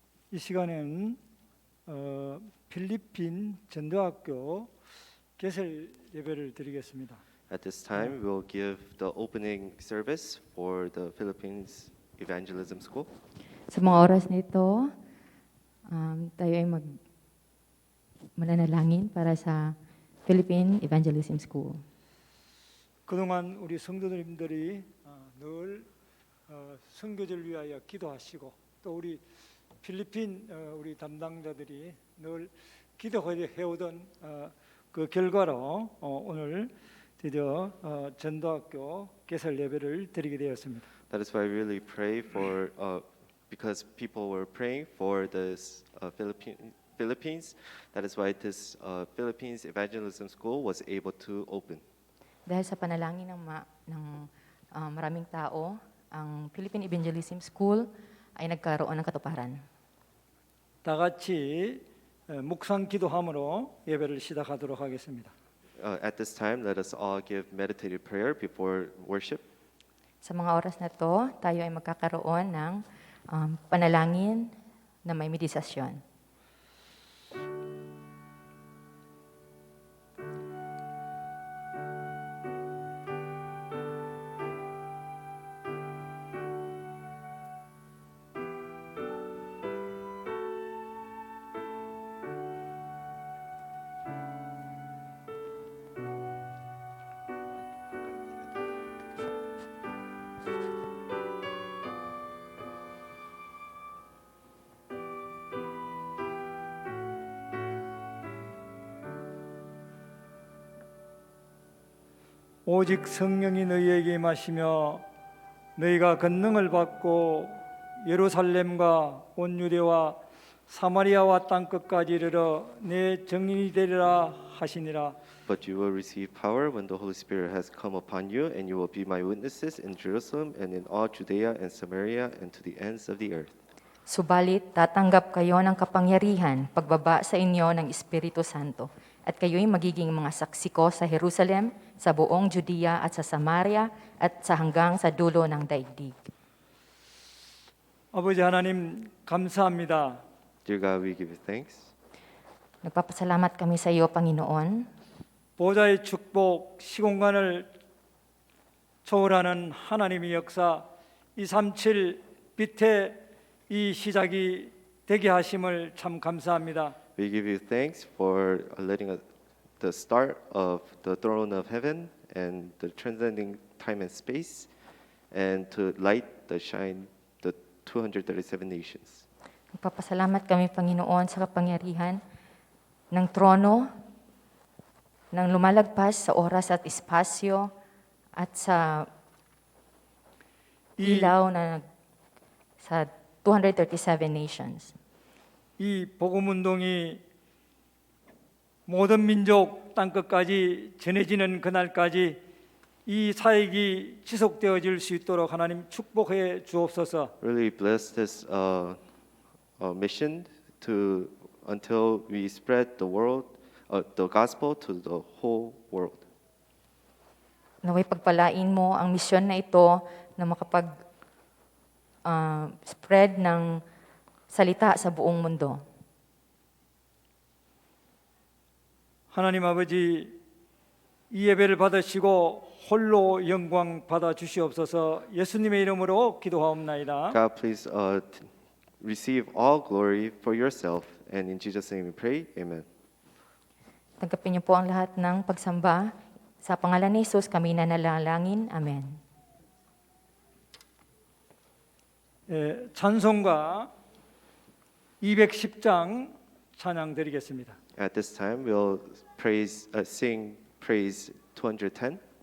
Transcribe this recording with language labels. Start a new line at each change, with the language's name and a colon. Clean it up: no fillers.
Korean: 이 시간에는 필리핀 전도학교 개설 예배를 드리겠습니다.
English: At this time, we'll give the opening service for the Philippines Evangelism School.
Filipino: Sa mga oras nito, tayo ay mananalangin para sa Philippine Evangelism School.
Korean: 그동안 우리 성도님들이 늘 선교제를 위하여 기도하시고 또 우리 필리핀 우리 담당자들이 늘 기도해오던 그 결과로 오늘 드디어 전도학교 개설 예배를 드리게 되었습니다.
English: That is why we really pray for, because people were praying for this Philippines. That is why this Philippines Evangelism School was able to open.
Filipino: Dahil sa panalangin ng maraming tao, ang Philippine Evangelism School ay nagkaroon ng katuparan.
Korean: 다 같이 묵상 기도함으로 예배를 시작하도록 하겠습니다.
English: At this time, let us all give meditative prayer before worship.
Filipino: Sa mga oras na to, tayo ay magkakaroon ng panalangin na may meditasyon.
Korean: 오직 성령이 너희에게 임하시며 너희가 권능을 받고 예루살렘과 온 유대와 사마리아와 땅끝까지 이르러 내 증인이 되리라 하시니라.
English: But you will receive power when the Holy Spirit has come upon you, and you will be my witnesses in Jerusalem and in all Judea and Samaria and to the ends of the earth.
Filipino: Subalit, tatanggap kayo ng kapangyarihan pagbaba sa inyo ng Espiritu Santo, at kayo'y magiging mga saksi ko sa Jerusalem, sa buong Judea at sa Samaria, at sa hanggang sa dulo ng daigdig.
Korean: 아버지 하나님 감사합니다.
English: Dear God, we give you thanks.
Filipino: Nagpapasalamat kami sa iyo, Panginoon.
Korean: 보좌의 축복, 시공간을 초월하는 하나님의 역사 237 빛의 이 시작이 되게 하심을 참 감사합니다.
English: We give you thanks for letting us the start of the throne of heaven and the transcending time and space, and to light the shine the 237 nations.
Filipino: Nagpapasalamat kami, Panginoon, sa kapangyarihan ng trono, ng lumalagpas sa oras at espasyo, at sa ilaw na sa 237 nations.
Korean: 이 복음 운동이 모든 민족 땅끝까지 전해지는 그날까지 이 사역이 지속되어질 수 있도록 하나님 축복해 주옵소서.
English: Really bless this mission to until we spread the world, the gospel to the whole world.
Filipino: Naway pagpalain mo ang misyon na ito na makapag-spread ng salita sa buong mundo.
Korean: 하나님 아버지, 이 예배를 받으시고 홀로 영광 받아 주시옵소서. 예수님의 이름으로 기도하옵나이다.
English: God, please receive all glory for yourself, and in Jesus' name we pray. Amen.
Filipino: Tanggapin niyo po ang lahat ng pagsamba. Sa pangalan ni Jesus kami nanalangin. Amen.
Korean: 찬송가 210장 찬양 드리겠습니다.
English: At this time, we'll sing praise 210.